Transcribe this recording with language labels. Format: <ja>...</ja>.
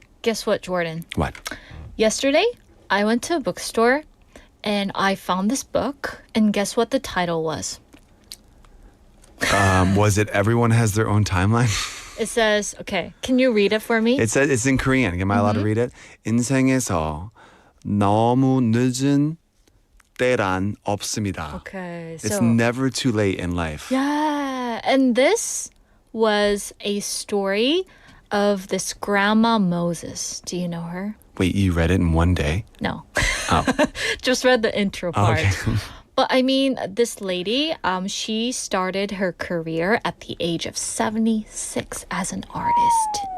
<en>Guess what, Jordan? What? Yesterday, I went to a bookstore and I found this book. And guess what the title was? Was it Everyone Has Their Own Timeline? It says, okay, can you read it for me? It says it's in Korean. Am I allowed to read it?</en> <ko>인생에서 너무 늦은 때란 없습니다.</ko> <en>Okay, It's so never too late in life. yeah, and this was a story of this grandma Moses. Do you know her? Wait, you read it in one day? No. Oh. Just read the intro part. Okay. But I mean, this lady, she started her career at the age of 76 as an artist.</en>